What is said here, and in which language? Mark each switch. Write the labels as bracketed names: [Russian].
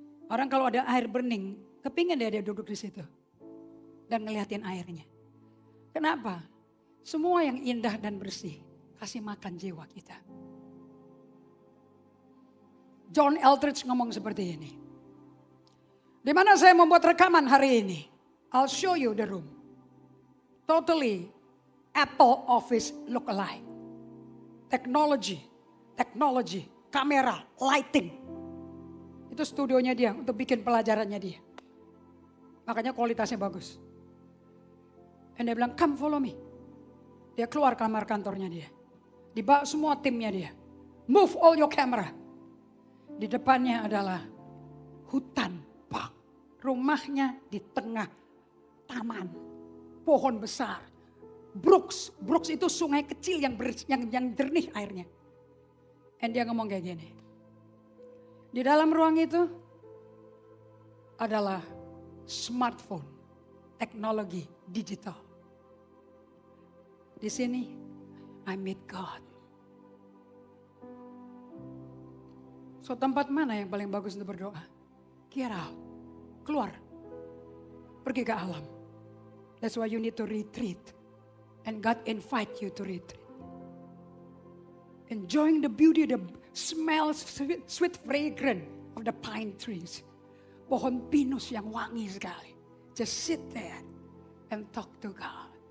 [Indonesian] Orang kalau ada air bening, kepingin dia duduk di situ. Dan ngeliatin airnya. Kenapa? Semua yang indah dan bersih, kasih makan jiwa kita. John Eldridge ngomong seperti ini. Di mana saya membuat rekaman hari ini. [English] I'll show you the room. Totally Apple Office look alike. [Indonesian] Teknologi, kamera, lighting. Itu studionya dia untuk bikin pelajarannya dia. Makanya kualitasnya bagus. Dan dia bilang, [English] come follow me. [Indonesian] Dia keluar kamar kantornya dia. Dibawa semua timnya dia. [English] Move all your camera. [Indonesian] Di depannya adalah hutan park. Rumahnya di tengah taman. Pohon besar. Brooks itu sungai kecil yang jernih airnya. Dan dia ngomong kayak gini. Di dalam ruang itu adalah smartphone, teknologi digital. Di sini, [English] I meet God. [Indonesian] So tempat mana yang paling bagus untuk berdoa? [English] Get out, [Indonesian] keluar, pergi ke alam. [English] That's why you need to retreat. And God invite you to retreat. Enjoying the beauty, the smell, sweet fragrance of the pine trees. [Indonesian] Pohon pinus yang wangi sekali. [English] Just sit there and talk to God.